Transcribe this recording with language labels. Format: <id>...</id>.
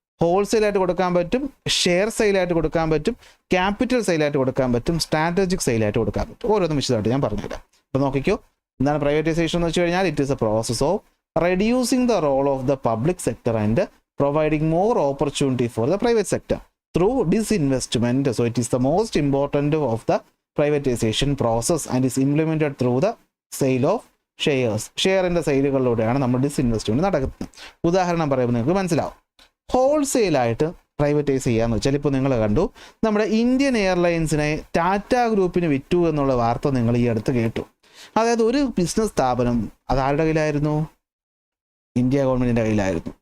<ml>ഹോൾസെയിലായിട്ട് കൊടുക്കാൻ പറ്റും, ഷെയർ സെയിലായിട്ട് കൊടുക്കാൻ പറ്റും, ക്യാപിറ്റൽ സെയിലായിട്ട് കൊടുക്കാൻ പറ്റും, സ്ട്രാറ്റജിക് സെയിലായിട്ട് കൊടുക്കാൻ പറ്റും. ഓരോന്നും വിശദമായിട്ട് ഞാൻ പറഞ്ഞുതരാം. അപ്പോൾ നോക്കിക്കോ, എന്താണ് പ്രൈവറ്റൈസേഷൻ എന്ന് വെച്ച് കഴിഞ്ഞാൽ?</ml> <en>It is a process of reducing the role of the public sector and providing more opportunity for the private sector through disinvestment. So it is the most important of the privatization process and is implemented through the sale of shares.</en> <ml>ഷെയറിൻ്റെ സെയിലുകളിലൂടെയാണ് നമ്മൾ disinvestment നടക്കുന്നത്. ഉദാഹരണം പറയുമ്പോൾ നിങ്ങൾക്ക് മനസ്സിലാവും. ഹോൾസെയിലായിട്ട് privatise ചെയ്യാന്ന് വെച്ചാൽ ഇപ്പോൾ നിങ്ങൾ കണ്ടു, നമ്മുടെ ഇന്ത്യൻ എയർലൈൻസിനെ ടാറ്റ ഗ്രൂപ്പിന് വിറ്റു എന്നുള്ള വാർത്ത നിങ്ങൾ ഈ അടുത്ത് കേട്ടു. അതായത് ഒരു ബിസിനസ് സ്ഥാപനം അതാരുടെ കയ്യിലായിരുന്നു? ഇന്ത്യ ഗവൺമെൻറ്റിൻ്റെ കയ്യിലായിരുന്നു.</ml>